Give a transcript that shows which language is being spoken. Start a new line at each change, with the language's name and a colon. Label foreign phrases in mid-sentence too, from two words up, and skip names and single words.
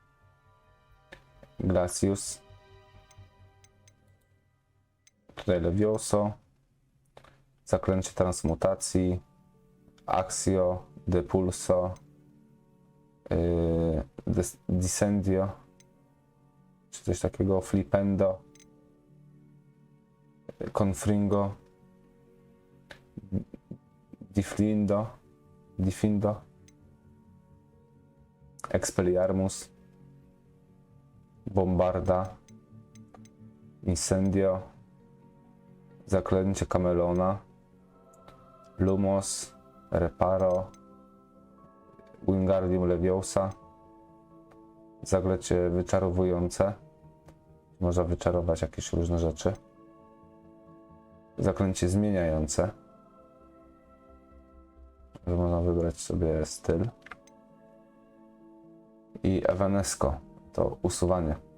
Polish: Glacius. Tutaj Levioso. Zaklęcie transmutacji. Axio. Depulso. Disendio. Czy coś takiego. Flipendo. Confringo. Difindo. Expelliarmus. Bombarda. Incendio. Zaklęcie Camelona. Lumos. Reparo. Wingardium Leviosa. Zaklęcie wyczarowujące. Można wyczarować jakieś różne rzeczy. Zaklęcie zmieniające. Że można wybrać sobie styl. I Evanesco to usuwanie.